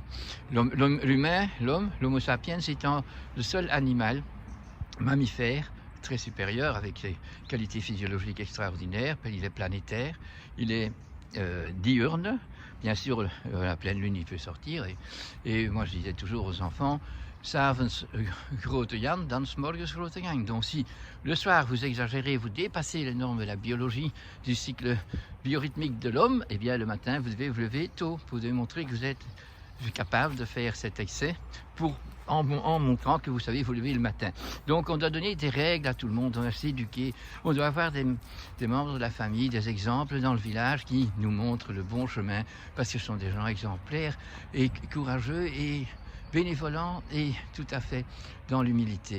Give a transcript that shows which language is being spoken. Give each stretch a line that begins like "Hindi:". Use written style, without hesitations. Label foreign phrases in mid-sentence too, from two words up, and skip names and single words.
French: L'homo sapiens étant le seul animal mammifère très supérieur avec ses qualités physiologiques extraordinaires, il est planétaire, il est diurne, bien sûr la pleine lune il peut sortir et moi je disais toujours aux enfants,
Dutch: s'avonds grote Jan, dan 's morgens grote Jan.
French: Donc si le soir vous exagérez, vous dépassez les normes de la biologie, du cycle biorhythmique de l'homme, et bien le matin vous devez vous lever tôt pour démontrer que vous êtes capable de faire cet excès en montrant que vous savez vous lever le matin. Donc on doit donner des règles à tout le monde, on doit s'éduquer, on doit avoir des membres de la famille, des exemples dans le village qui nous montrent le bon chemin, parce que ce sont des gens exemplaires et courageux et bénévolents et tout à fait dans l'humilité.